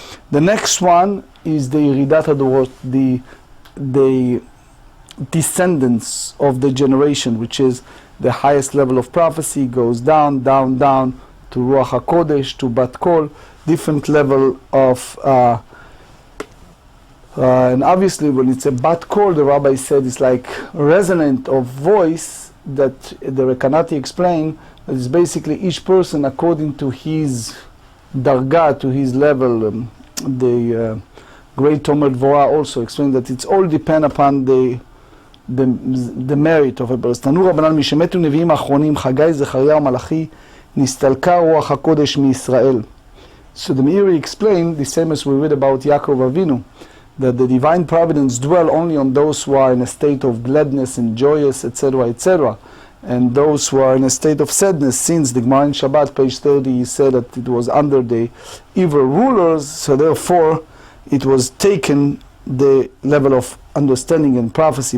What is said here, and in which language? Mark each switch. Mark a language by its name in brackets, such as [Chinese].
[English] The next one is the Yeridat Hadorot, the descendants of the generation, which is the highest level of prophecy, goes down, down, down to Ruach HaKodesh, to Bat Kol, different level of and obviously when it's a Bat Kol, the rabbi said it's like resonant of voice that the Rekanati explained. It's basically each person according to his darga, to his level. The great Talmud Dvorah also explained that it's all depend upon the merit of a person. [Hebrew] תנו רבנן משמתו נביאים האחרונים חגי זכריה ומלאכי נסתלקה רוח הקודש מישראל. [English] So the Meiri explained the same as we read about Yaakov Avinu, that the divine providence dwell only on those who are in a state of gladness and joyous, etc., etc., and those who are in a state of sadness. Since the Gemara in Shabbat, page 30, he said that it was under the evil rulers, so therefore it was taken the level of understanding and prophecy.